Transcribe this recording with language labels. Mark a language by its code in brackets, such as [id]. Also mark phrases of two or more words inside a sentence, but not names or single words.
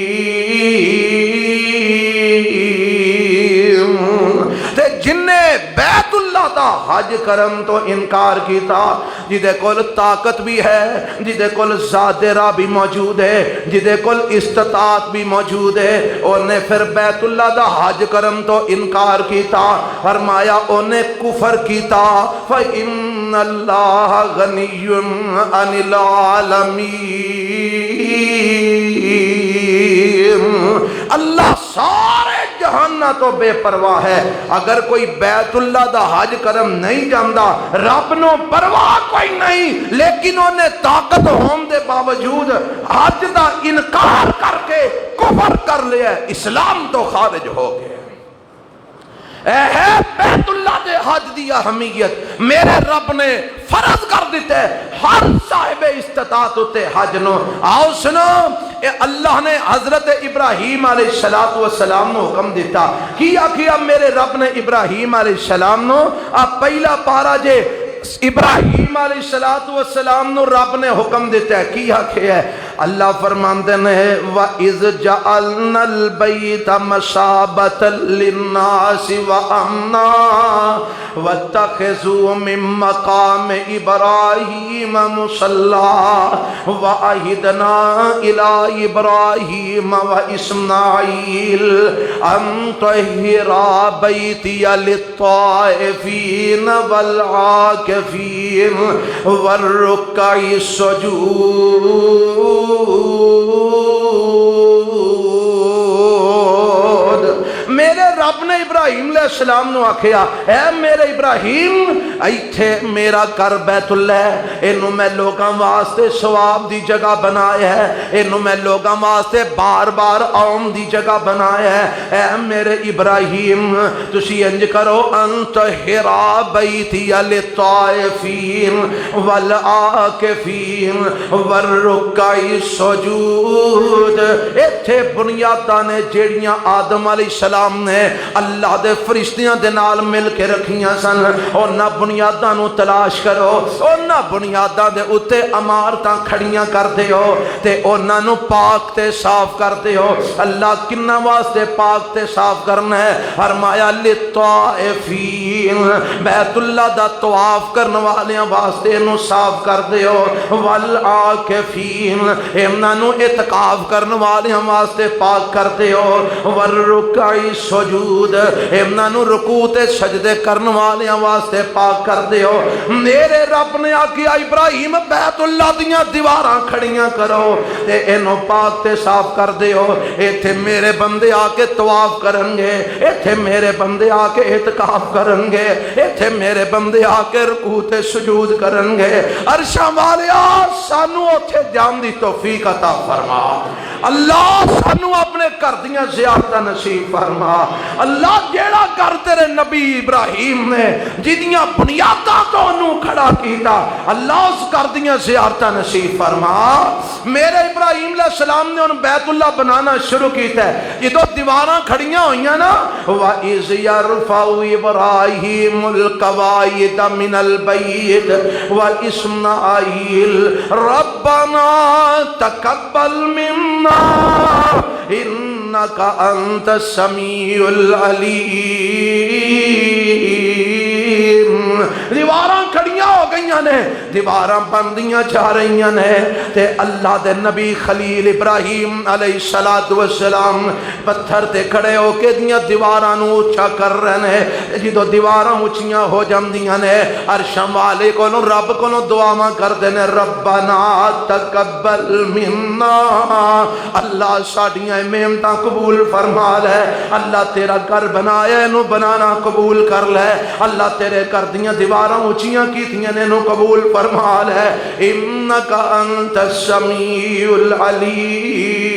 [pa] تے جن نے بیت اللہ دا حج کرن تو انکار کیتا، جدے کول طاقت بھی ہے، جدے کول زیادہ راہ بھی موجود ہے، جدے کول استطاعت بھی موجود ہے، انہیں پھر بیت اللہ دا حج کرن تو انکار کیتا، فرمایا انہیں کفر کیتا، [ar] فَإِنَّ اللَّهَ غَنِيٌّ عَنِ الْعَالَمِينَ۔ [pa] اللہ سارے جہانہ تو بے پرواہ ہے، اگر کوئی بیت اللہ دا حج کرم نہیں جاندا، رب نو پرواہ کوئی نہیں، لیکن انہیں طاقت ہون دے باوجود حج دا انکار کر کے کفر کر لیا، اسلام تو خارج ہو گئے۔ اے ہے بیت اللہ دے حج دی اہمیت، میرے رب نے فرض کر دیتے ہر صاحب استطاعت ہوتے حج نو۔ آؤ سنو، اے اللہ نے حضرت ابراہیم علیہ السلام نو حکم دیتا، کیا میرے رب نے ابراہیم علیہ السلام نو پہلا پارا جے ابراہیم علیہ السلام نو رب نے حکم دیتا ہے، کیا ہے اللہ فرماندے نے [ar] وَإِذْ جَعَلْنَا الْبَيْتَ مَثَابَةً لِلنَّاسِ وَأَمْنًا وَاتَّخِذُوا مِن مَّقَامِ إِبْرَاهِيمَ مُصَلًّى وَعَهِدْنَا إِلَىٰ إِبْرَاهِيمَ وَإِسْمَاعِيلَ أَن طَهِّرَا بَيْتِيَ لِلطَّائِفِينَ وَالْعَاكِفِينَ وَالرُّكَّعِ السُّجُودِ۔ [pa] میرے رب نے ابراہیم علیہ السلام نو آکھیا، اے میرے ابراہیم ایتھے میرا گھر بیت اللہ ہے، اینو میں لوگاں واسطے ثواب دی جگہ بنایا ہے، اینو میں لوگاں واسطے بار بار آن دی جگہ بنایا ہے۔ اے میرے ابراہیم تسی انج کرو، [ar] انت ہرا بیتی للطائفین والعاکفین والرکع السجود۔ [pa] ایتھے بنیاداں نے جیڑیاں آدم علیہ السلام نے اللہ دے فرشتیاں دے نال مل کے رکھیاں سن، انہاں بنیاداں نو تلاش کرو، انہاں بنیاداں دے اتے عمارتاں کھڑیاں کر دیو تے انہاں نو پاک تے صاف کر دیو۔ اللہ کنہ واسطے پاک تے صاف کرنا ہے؟ فرمایا للطائفین، بیت اللہ دا طواف کرنے والیاں واسطے نو صاف کر دیو، والعاکفین انہاں نو اعتکاف کرنے والیاں واسطے پاک کر دیو، [ar] والرکع السجود [pa] انہاں نو رکوع تے سجدے کرنے والیاں واسطے پاک کر دیو۔ میرے رب نے آکھیا ابراہیم بیت اللہ دیاں دیواراں کھڑیاں کرو تے اینو پاک تے صاف کر دیو، ایتھے میرے بندے آ کے طواف کرن گے، ایتھے میرے بندے آ کے اعتکاف کرن گے، ایتھے میرے بندے آ کے رکوع تے سجود کرن گے۔ عرشاں والیا سانو اوتھے جان دی توفیق عطا فرما، اللہ سانو اپنے گھر دیاں زیارتاں نصیب فرما۔ اللہ جیڑا گھر تیرے نبی ابراہیم نے جدیاں بنیاداں تو انہوں کھڑا کیتا، اللہ اس گھر دیاں زیارتاں نصیب فرما۔ میرے ابراہیم علیہ السلام نے ان بیت اللہ بنانا شروع کیتا ہے، یہ دو دیواراں کھڑیاں ہوئیاں نا، [ar] وَإِذْ يَرْفَعُ إِبْرَاهِيمُ الْقَوَاعِدَ مِنَ الْبَيْتِ وَإِسْمَاعِيلُ رَبَّنَا تَقَبَّلْ مِنَّا إِنَّكَ أَنْتَ السَّمِيعُ الْعَلِيمُ۔ [pa] دیواراں کھڑیاں ہو گئی نے دیواراں بندیاں جا رہی نے تے اللہ دے نبی خلیل ابراہیم علیہ السلام پتھر تے کھڑے ہو کے دیاں دیواراں نو اونچا کر رہے ہیں جدو دیواراں اونچیاں ہو جاندیاں نے عرشاں والے کولوں رب کولوں دعاواں کردے نے [ar] ربنا تقبل منا [pa] اللہ ساڈیاں محنتاں قبول فرما لے اللہ تیرا گھر بنایا نو بنانا قبول کر لے اللہ تیرے گھر دیاں دیواراں اونچیاں کیتیاں نے نو قبول فرما لے [ar] انک انت السمیع العلیم